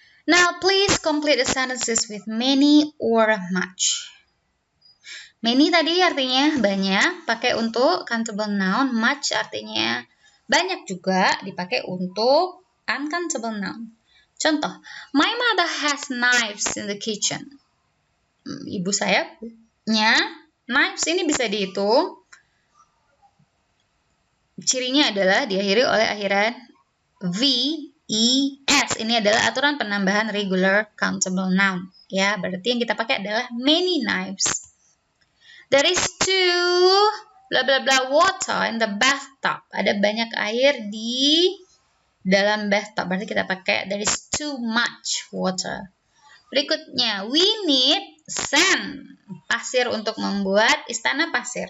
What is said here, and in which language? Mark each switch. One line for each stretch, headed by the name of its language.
English: Now please complete the sentences with many or much.
Indonesian: Many tadi artinya banyak, pakai untuk countable noun. Much artinya banyak juga, dipakai untuk uncountable noun. Contoh,
English: my mother has knives in the kitchen.
Indonesian: Ibu saya punya knives, ini bisa dihitung. Cirinya adalah diakhiri oleh akhiran v, e, s. Ini adalah aturan penambahan regular countable noun. Ya, berarti yang kita pakai adalah
English: many knives. There is too bla bla bla water in the bathtub.
Indonesian: Ada banyak air di dalam bathtub. Berarti kita pakai
English: there is too much water.
Indonesian: Berikutnya,
English: we need sand.
Indonesian: Pasir untuk membuat istana pasir.